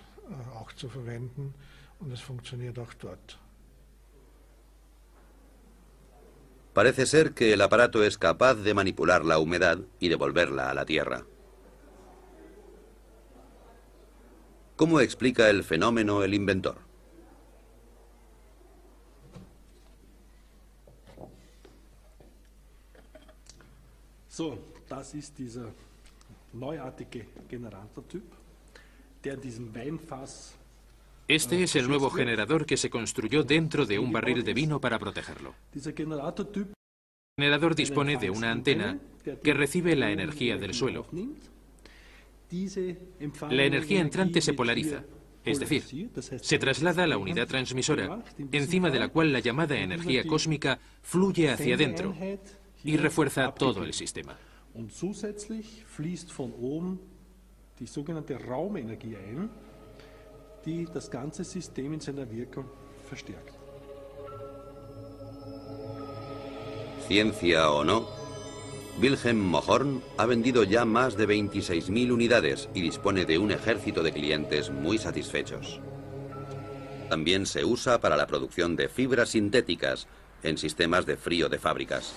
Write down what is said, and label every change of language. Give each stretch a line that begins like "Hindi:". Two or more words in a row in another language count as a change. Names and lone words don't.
Spanish: Parece ser que el aparato es capaz de manipular la humedad y devolverla a la tierra. ¿Cómo explica el fenómeno el inventor?
German: So, das ist dieser neuartige Generatortyp, der diesen Weinfass.
Spanish: Este es el nuevo generador que se construyó dentro de un barril de vino para protegerlo.
German: Dieser Generatortyp.
Spanish: El generador dispone de una antena que recibe la energía del suelo. La energía entrante se polariza, es decir, se traslada a la unidad transmisora, encima de la cual la llamada energía cósmica fluye hacia adentro y refuerza todo el sistema.
German: Und zusätzlich fließt von oben die sogenannte Raumenergie ein, die das ganze System in seiner Wirkung verstärkt.
Spanish: Ciencia o no, Wilhelm Mohrn ha vendido ya más de 26.000 unidades y dispone de un ejército de clientes muy satisfechos. También se usa para la producción de fibras sintéticas en sistemas de frío de fábricas.